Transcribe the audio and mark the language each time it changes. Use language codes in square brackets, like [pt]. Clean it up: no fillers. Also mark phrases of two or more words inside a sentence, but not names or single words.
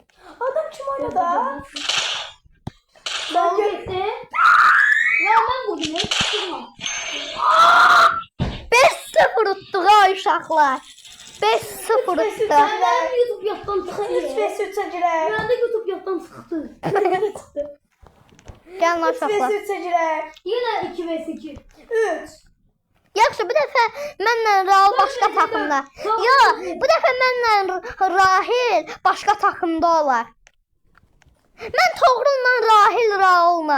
[tr] Adam kim oynadı? Ben gitti. Ya ben vurdum ya. Çıkma. [az] 5-0 utduq ay uşaqlar. 5-0 utduq. [tr] Ben YouTube yattan çıktı. [az] 3 vs 3'e girək. [tr] Ben de YouTube yattan çıktı. Çıktı. [az] Gəl nay 3 vs uşaqlar. 3'e girək. [tr] Yine 2 vs 2. 3. [az] Yaxşı, bir dəfə mənlə Raul başqa takımda. Yo, bu dəfə mənlə Rahil başqa takımda olar. Mən Toğrul'la Rahil Raul'la.